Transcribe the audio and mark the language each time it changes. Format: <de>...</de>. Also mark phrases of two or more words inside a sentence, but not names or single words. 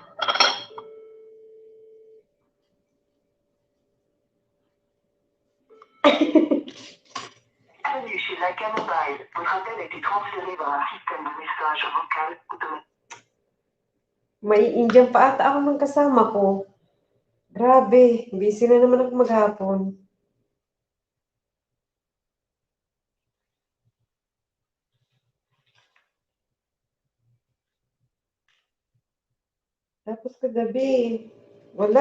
<fr>Bienvenue chez Laika Mobile. Votre appel a été transféré vers un système de message vocal automatique.</fr> <tl>May Indian pa ata ako ng kasama ko. Grabe, busy na naman ako maghapon. Tapos kagabi, wala.</tl>